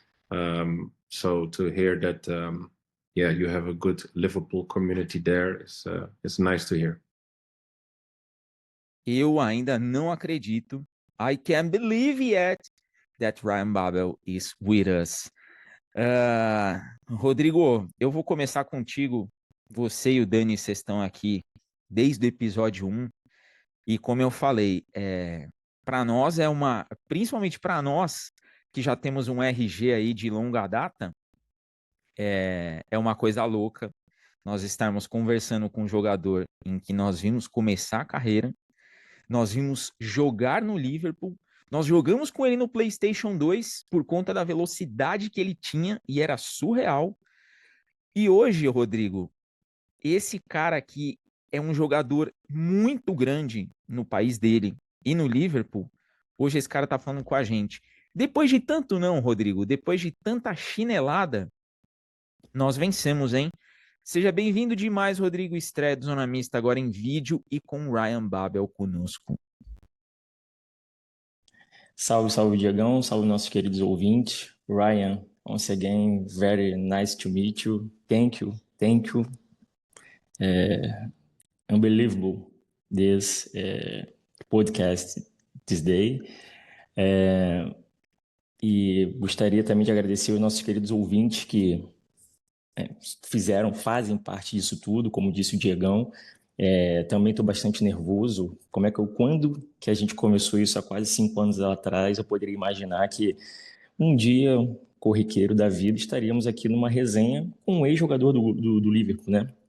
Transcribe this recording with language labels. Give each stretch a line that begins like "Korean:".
English: So to hear that, you have a good Liverpool community there is nice to hear.
Portuguese: Eu ainda não acredito.
English: I can't believe yet that Ryan Babel is with us. Rodrigo,
Portuguese: eu vou começar contigo você e o Dani, vocês estão aqui desde o episódio 1, e como eu falei, para nós principalmente para nós, que já temos um RG aí de longa data, é uma coisa louca nós estarmos conversando com um jogador em que nós vimos começar a carreira, nós vimos jogar no Liverpool, nós jogamos com ele no PlayStation 2 por conta da velocidade que ele tinha e era surreal. E hoje, Rodrigo, esse cara aqui é um jogador muito grande no país dele e no Liverpool. Hoje esse cara tá falando com a gente. Depois de tanto não, Rodrigo, depois de tanta chinelada, nós vencemos, hein? Seja bem-vindo demais, Rodrigo. Estreia do Zona Mista agora em vídeo e com Ryan Babel conosco. Salve, salve, Diegão. Salve, nossos queridos ouvintes.
English: Ryan, once again, very nice to meet you. Thank you. Unbelievable this podcast this day.
Portuguese: E gostaria também de agradecer os nossos queridos ouvintes que fazem parte disso tudo, como disse o Diegão. Também estou bastante nervoso. Quando que a gente começou isso há quase 5 anos atrás, eu poderia imaginar que um dia, corriqueiro da vida, estaríamos aqui numa resenha com um ex-jogador do Liverpool, né?